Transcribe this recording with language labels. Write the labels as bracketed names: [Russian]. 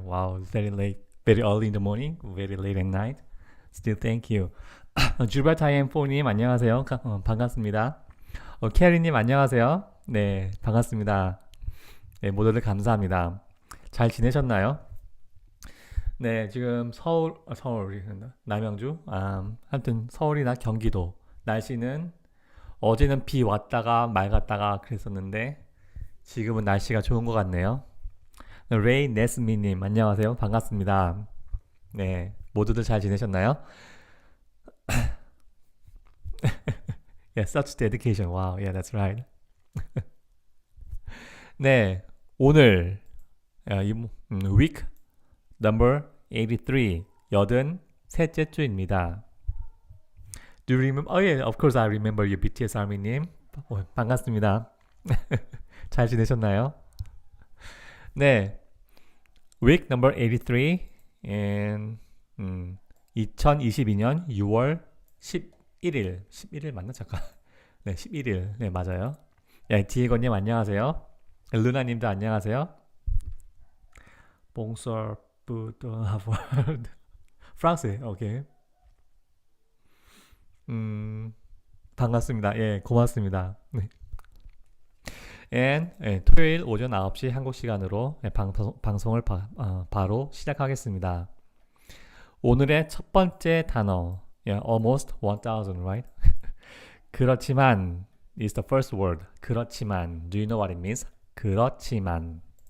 [English] Wow, it's very late, very early in the morning, very late at night. Still thank you. [Korean] 주발타임포님 안녕하세요. 반갑습니다. 캐리님 안녕하세요. 네, 반갑습니다. 네, 모두들 감사합니다. 잘 지내셨나요? 네, 지금 서울, 남양주, 하여튼 서울이나 경기도 날씨는 어제는 비 왔다가 맑았다가 그랬었는데 지금은 날씨가 좋은 것 같네요. 레이 네스미님 안녕하세요. 반갑습니다. 네, 모두들 잘 지내셨나요? [English] Yeah, such dedication. Wow, yeah, that's right. [Korean] 네, 오늘 [English] week number 83 [Korean] 83째 주입니다. [English] Do you remember? Oh yeah, of course I remember you, BTS [Korean] 아미님. 반갑습니다. 잘 지내셨나요? 네, [English] week number 83 and [Korean] 2022년 6월 11일 맞나? 잠깐. 네, 11일. 네, 맞아요. 야, 디에고님 안녕하세요. 루나님도 안녕하세요. [French] Bonsoir, [Korean] 프랑스, 오케이. 반갑습니다. 예, 고맙습니다. 네. 토요일 오전 9시 한국 시간으로 방송을 바로 시작하겠습니다. 오늘의 첫 번째 단어, [English] almost 1000, right? 그렇지만 is the first word. 그렇지만, do you know what it means? [Korean] 그렇지만.